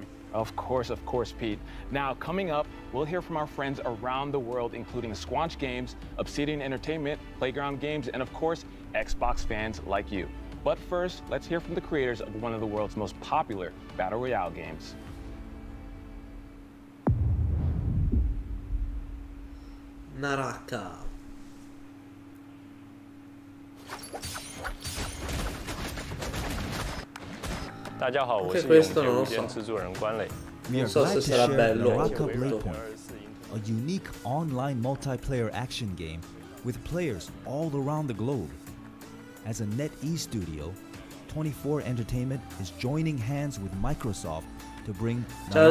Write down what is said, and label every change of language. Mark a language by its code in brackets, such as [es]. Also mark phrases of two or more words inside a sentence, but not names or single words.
[en] Of course, Pete. Now, coming up, we'll hear from our friends around the world, including Squanch Games, Obsidian Entertainment, Playground Games, and of course, Xbox fans like you. But first, let's hear from the creators of one of the world's most popular Battle Royale games. Naraka. [zh] 大家好，我是 [it] Anche questo [zh] 永 [it] non lo [zh] 无间 [it] so. [zh] 制作人关磊。 [en] We are [it] Non so [en] glad [it] se [en] to [it] sarà [en] share [it] bello. [en] Naraka Bladepoint, a unique online multiplayer action game with players all around the globe. As a NetEase studio, 24 Entertainment is joining hands with Microsoft to bring [it] Ciao